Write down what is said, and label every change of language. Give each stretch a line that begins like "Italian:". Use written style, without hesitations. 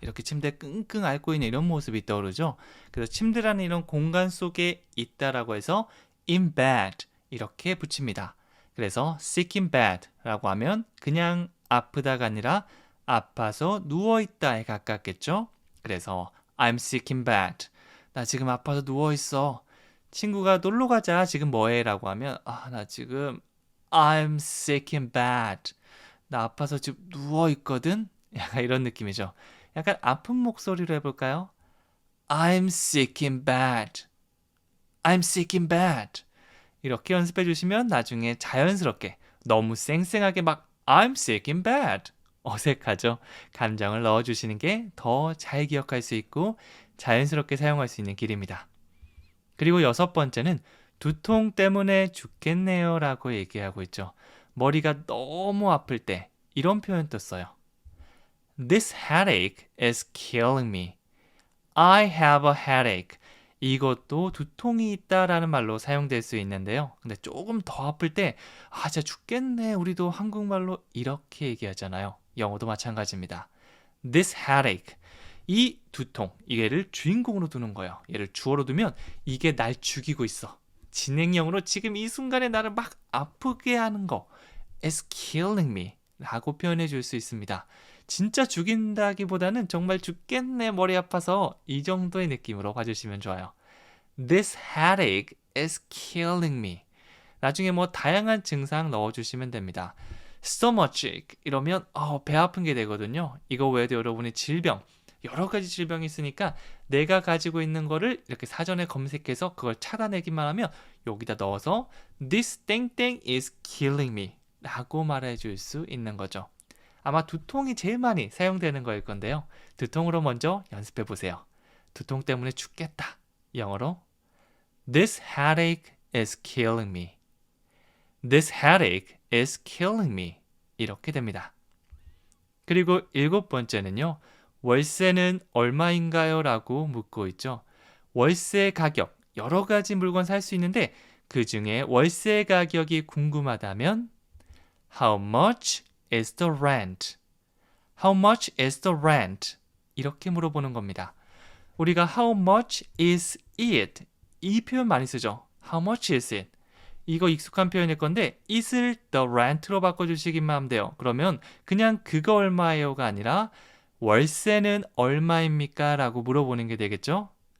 Korean: 이렇게 침대에 끙끙 앓고 있는 이런 모습이 떠오르죠. 그래서 침대라는 이런 공간 속에 있다라고 해서
English: in bed
Korean: 이렇게 붙입니다. 그래서
English: sick in bed
Korean: 라고 하면 그냥 아프다가 아니라 아파서 누워있다에 가깝겠죠. 그래서
English: I'm sick in bed.
Korean: 나 지금 아파서 누워있어. 친구가 놀러 가자. 지금 뭐해? 라고 하면 나 지금
English: I'm sick in bed.
Korean: 나 아파서 지금 누워있거든? 약간 이런 느낌이죠. 약간 아픈 목소리로 해볼까요?
English: I'm sick in bed. I'm sick in bed.
Korean: 이렇게 연습해 주시면 나중에 자연스럽게 너무 쌩쌩하게 막
English: I'm sick in bed.
Korean: 어색하죠? 감정을 넣어주시는 게 더 잘 기억할 수 있고 자연스럽게 사용할 수 있는 길입니다. 그리고 여섯 번째는 두통 때문에 죽겠네요 라고 얘기하고 있죠. 머리가 너무 아플 때 이런 표현도 써요.
English: This headache is killing me. I have a headache.
Korean: 이것도 두통이 있다라는 말로 사용될 수 있는데요. 근데 조금 더 아플 때 진짜 죽겠네. 우리도 한국말로 이렇게 얘기하잖아요. 영어도 마찬가지입니다.
English: This headache.
Korean: 이 두통, 이게를 주인공으로 두는 거예요. 얘를 주어로 두면 이게 날 죽이고 있어. 진행형으로 지금 이 순간에 나를 막 아프게 하는 거
English: is killing me
Korean: 라고 표현해 줄 수 있습니다. 진짜 죽인다기보다는 정말 죽겠네 머리 아파서 이 정도의 느낌으로 봐주시면 좋아요.
English: This headache is killing me.
Korean: 나중에 다양한 증상 넣어주시면 됩니다. stomachache 이러면 배 아픈 게 되거든요. 이거 외에도 여러분의 질병 여러 가지 질병이 있으니까 내가 가지고 있는 거를 이렇게 사전에 검색해서 그걸 찾아내기만 하면 여기다 넣어서 This 땡땡
English: is killing me
Korean: 라고 말해줄 수 있는 거죠. 아마 두통이 제일 많이 사용되는 거일 건데요. 두통으로 먼저 연습해 보세요. 두통 때문에 죽겠다. 영어로
English: This headache is killing me. This headache is killing me.
Korean: 이렇게 됩니다. 그리고 일곱 번째는요. 월세는 얼마인가요? 라고 묻고 있죠. 월세 가격, 여러 가지 물건 살 수 있는데 그 중에 월세 가격이 궁금하다면
English: How much is the rent? How much is the rent?
Korean: 이렇게 물어보는 겁니다. 우리가
English: How much is it?
Korean: 이 표현 많이 쓰죠.
English: How much is it?
Korean: 이거 익숙한 표현일 건데 it을
English: the rent
Korean: 로 바꿔주시기만 하면 돼요. 그러면 그냥 그거 얼마예요가 아니라 월세는 얼마입니까? 라고 물어보는 게 되겠죠?